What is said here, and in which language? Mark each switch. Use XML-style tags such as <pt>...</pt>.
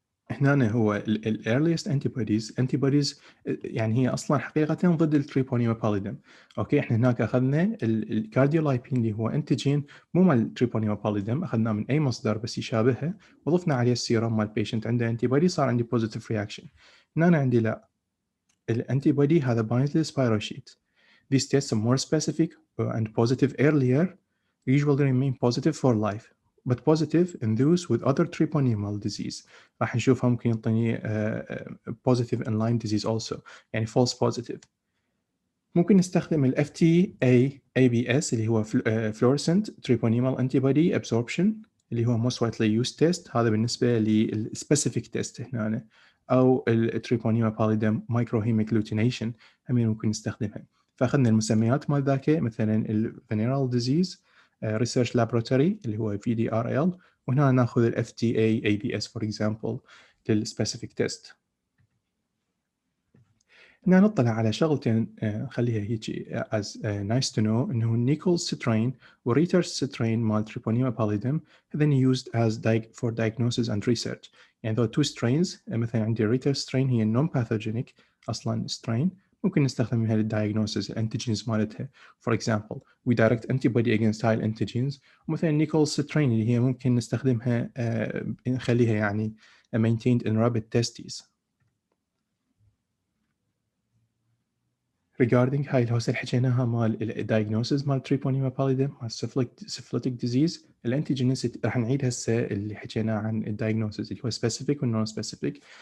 <ar>هنا هو ال earliest antibodies يعني هي اصلا حقيقه ضد التريبونيما باليدم. اوكي احنا هناك اخذنا الكارديولايبين اللي هو انتيجين مو مال التريبونيما باليدم، اخذناه من اي مصدر بس يشابهه وضفنا عليه السيرم مال البيشنت عنده انتي بودي صار عندي بوزيتيف رياكشن. هنا عندي لا، الانتي بودي هذا بايند للسبايروشيت.</ar> <en>These tests are more specific and positive earlier, usually remain positive for life, but positive in those with other treponemal disease.</en> <ar>راح نشوفها ممكن يعطيني positive in Lyme disease also، يعني false positive.</ar> <en>ممكن نستخدم ال FTA ABS اللي هو fluorescent treponemal antibody absorption اللي هو most widely used test.</en> <ar>هذا بالنسبة للspecific test هنا، أو ال treponema pallidum microhemagglutination همين ممكن نستخدمها. فأخذنا المسميات مال ذاك مثلا ال venereal disease research laboratory اللي هو VDRL، وهنا ناخذ ال FTA ABS for example للspecific test. هنا نطلع على شغلتين نخليها هيك</ar> <en>as nice to know</en> <ar>انه النيكولز strain وريترز strain مال تريبونيما باليدم هذين</ar> <en>used as for diagnosis and research.</en> <ar>يعني ذو two strains مثلا عندي ريترز strain هي non pathogenic اصلا strain ممكن نستخدمها للدايجنوسيس الانتيجينز مالتها.</ar> <en>For example we direct antibody against high antigens.</en> <ar>ومثلا نيكولز strain اللي هي ممكن نستخدمها نخليها يعني maintained in rabbit testes. regarding هاي الهوسة اللي حكيناها مال الدايجنوسيس مال تريبونيما باليدم مال syphilitic disease الانتيجينيسيتي راح نعيد هسه اللي حكيناه عن الدايجنوسيس اللي هو سبيسيفيك والنون سبيسيفيك.</ar>